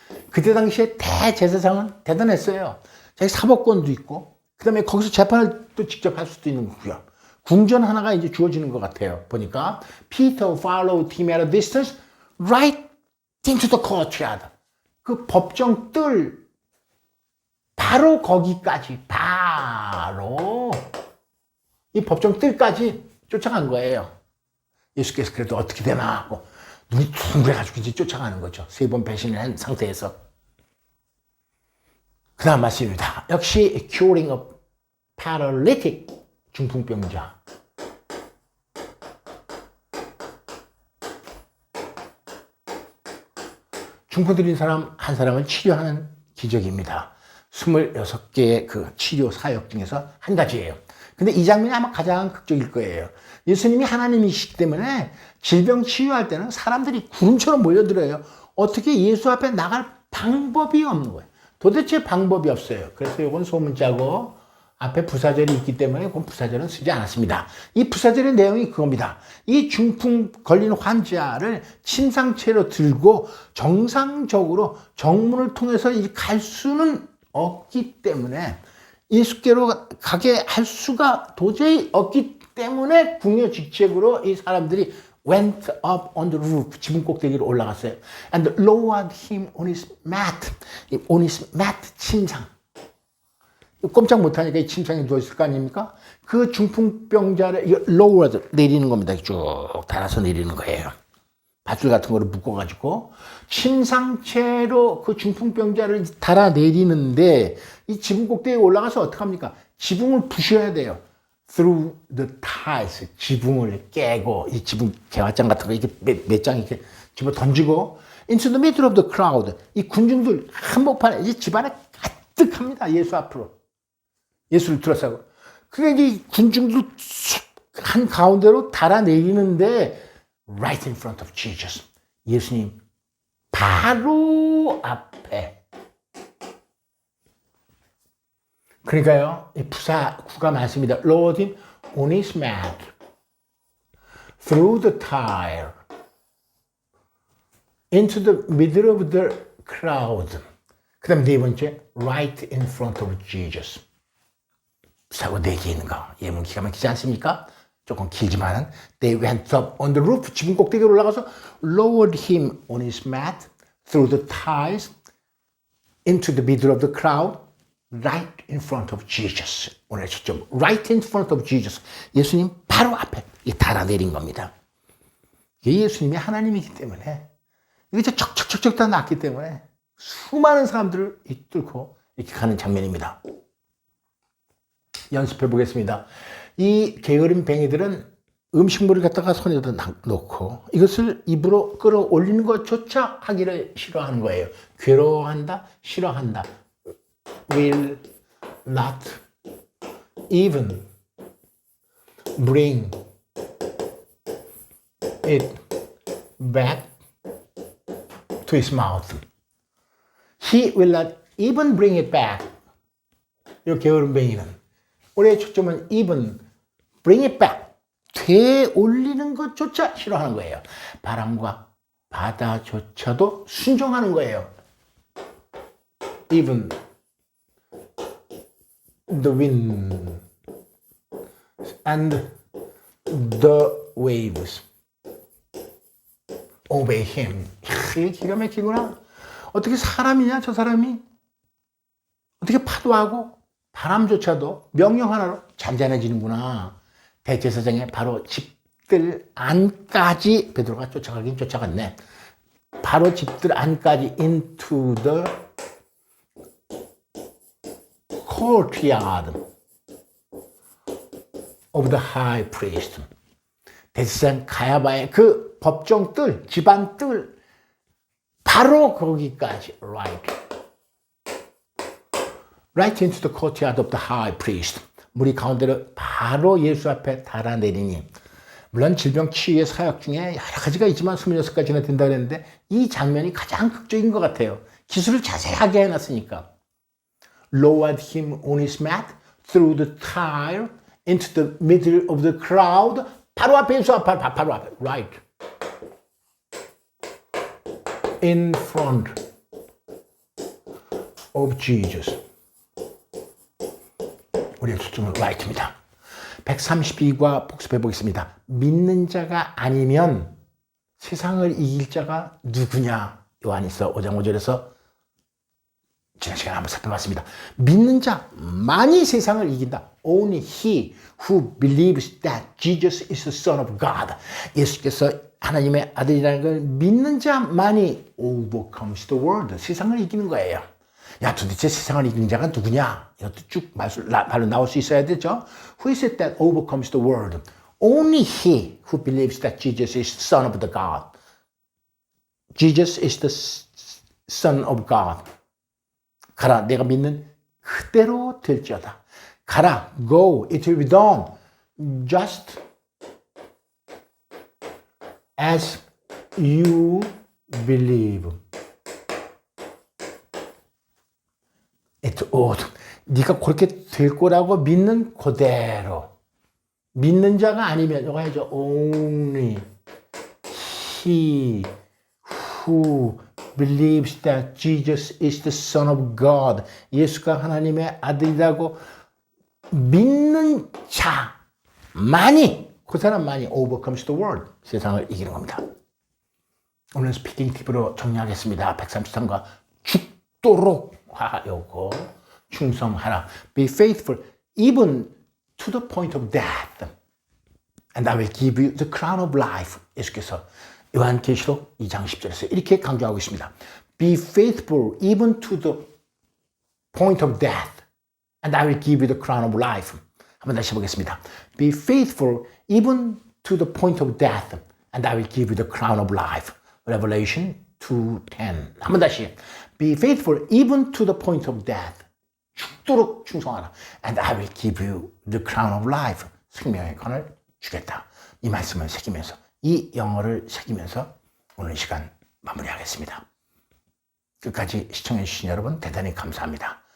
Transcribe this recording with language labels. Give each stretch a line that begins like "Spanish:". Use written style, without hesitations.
Korean: 그때 당시에 대제사장은 대단했어요. 자기 사법권도 있고, 그 다음에 거기서 재판을 또 직접 할 수도 있는 거고요. 궁전 하나가 이제 주어지는 것 같아요. 보니까
English: Peter followed him at a distance right into the courtyard.
Korean: 그 법정 뜰 바로 거기까지, 바로 이 법정 뜰까지 쫓아간 거예요. 예수께서 그래도 어떻게 되나 하고 눈이 둥그래가지고 이제 쫓아가는 거죠. 3번 배신을 한 상태에서. 그 다음 말씀입니다. 역시
English: curing a paralytic,
Korean: 중풍병자. 중풍 들인 사람 한 사람을 치료하는 기적입니다. 26개의 그 치료 사역 중에서 한 가지예요. 근데 이 장면이 아마 가장 극적일 거예요. 예수님이 하나님이시기 때문에 질병 치유할 때는 사람들이 구름처럼 몰려들어요. 어떻게 예수 앞에 나갈 방법이 없는 거예요. 도대체 방법이 없어요. 그래서 이건 소문자고 앞에 부사절이 있기 때문에 그건 부사절은 쓰지 않았습니다. 이 부사절의 내용이 그겁니다. 이 중풍 걸린 환자를 침상채로 들고 정상적으로 정문을 통해서 갈 수는 없기 때문에 예수께로 가게 할 수가 도저히 없기 때문에 궁여직책으로 이 사람들이
English: went up on the roof,
Korean: 지붕 꼭대기로 올라갔어요.
English: And lowered him on his mat. on his mat,
Korean: 침상. 꼼짝 못하니까 이 침상에 누워있을 거 아닙니까? 그 중풍병자를
English: lowered,
Korean: 내리는 겁니다. 쭉 달아서 내리는 거예요. 밧줄 같은 거를 묶어가지고 침상채로 그 중풍병자를 달아 내리는데 이 지붕 꼭대기에 올라가서 어떡합니까? 지붕을 부셔야 돼요.
English: Through the tiles,
Korean: 지붕을 깨고 이 지붕 개화장 같은 거 이렇게 몇 장 이렇게 집어 던지고
English: into the middle of the crowd,
Korean: 이 군중들 한복판에 이 집안에 가득합니다. 예수 앞으로 예수를 둘러싸고 그러니까 이 군중들 한 가운데로 달아 내리는데
English: right in front of Jesus,
Korean: 예수님 바로 앞에. 그러니까요, 이 부사구가 많습니다.
English: Lowered him on his mat, through the tile, into the middle of the crowd.
Korean: 그 다음 네 번째,
English: right in front of Jesus.
Korean: 부사구 4개 있는 거. 예문 기가 막히지 않습니까? 조금 길지만은
English: they went up on the roof,
Korean: 지붕 꼭대기로 올라가서
English: lowered him on his mat, through the tiles, into the middle of the crowd, right in front of Jesus.
Korean: 오늘 초점
English: right in front of Jesus.
Korean: 예수님 바로 앞에 달아내린 겁니다. 이게 예수님이 하나님이기 때문에 이게 척척척척 다 났기 때문에 수많은 사람들을 이끌고 이렇게 가는 장면입니다. 연습해 보겠습니다. 이 게으른 뱅이들은 음식물을 갖다가 손에다 놓고 이것을 입으로 끌어올리는 것조차 하기를 싫어하는 거예요. 괴로워한다, 싫어한다.
English: Will not even bring it back to his mouth. He will not even bring it back.
Korean: 이 게으른 뱅이는 올해의 초점은
English: even bring it back.
Korean: 되올리는 것조차 싫어하는 거예요. 바람과 바다조차도 순종하는 거예요.
English: Even the wind and the waves obey him.
Korean: 이게 기가 막히구나. 어떻게 사람이냐 저 사람이. 어떻게 파도하고 바람조차도 명령 하나로 잔잔해지는구나. 대제사장의 바로 집들 안까지 베드로가 쫓아가긴 쫓아갔네. 바로 집들 안까지
English: into the courtyard of the high priest.
Korean: 대제사장 가야바의 그 법정 뜰, 집안 뜰 바로 거기까지.
English: Right into the courtyard of the high priest.
Korean: 무리 가운데로 바로 예수 앞에 달아내리니. 물론 질병 치유의 사역 중에 여러 가지가 있지만 26가지나 된다고 했는데 이 장면이 가장 극적인 것 같아요. 기술을 자세하게 해놨으니까.
English: Lowered him on his mat, through the tile, into the middle of the crowd.
Korean: 바로 앞에 예수 앞에, 바로 앞에.
English: Right. In front of Jesus.
Korean: 우리의 초점은
English: right
Korean: 입니다. 132과 복습해 보겠습니다. 믿는 자가 아니면 세상을 이길 자가 누구냐? 요한일서 5장 5절에서 지난 시간에 한번 살펴봤습니다. 믿는 자만이 세상을 이긴다.
English: Only he who believes that Jesus is the Son of God.
Korean: 예수께서 하나님의 아들이라는 걸 믿는 자만이
English: overcomes the world.
Korean: 세상을 이기는 거예요. 야, 도대체 세상을 이기는 자가 누구냐? 이것도 쭉 말로 나올 수 있어야 되죠.
English: Who is it that overcomes the world? Only he who believes that Jesus is the Son of the God. Jesus is the Son of God.
Korean: 가라, 내가 믿는 그대로 될지어다. 가라,
English: go, it will be done. Just as you believe. It ought.
Korean: 네가 그렇게 될 거라고 믿는 그대로. 믿는 자가 아니면 이거 해야죠.
English: Only he who believes that Jesus is the Son of God.
Korean: 예수가 하나님의 아들이라고 믿는 자만이, 그 사람만이
English: overcomes the world.
Korean: 세상을 이기는 겁니다. 오늘 스피킹 팁으로 정리하겠습니다. 133과 죽도록 하여고 충성하라.
English: Be faithful even to the point of death. And I will give you the crown of life.
Korean: 예수께서 요한계시록 2장 10절에서 이렇게 강조하고 있습니다.
English: Be faithful even to the point of death. And I will give you the crown of life.
Korean: 한번 다시 보겠습니다.
English: Be faithful even to the point of death. And I will give you the crown of life. Revelation 2:10.
Korean: 한번 다시.
English: Be faithful even to the point of death.
Korean: 죽도록 충성하라.
English: And I will give you the crown of life.
Korean: 생명의 관을 주겠다. 이 말씀을 새기면서, 이 영어를 새기면서 오늘 이 시간 마무리하겠습니다. 끝까지 시청해 주신 여러분 대단히 감사합니다.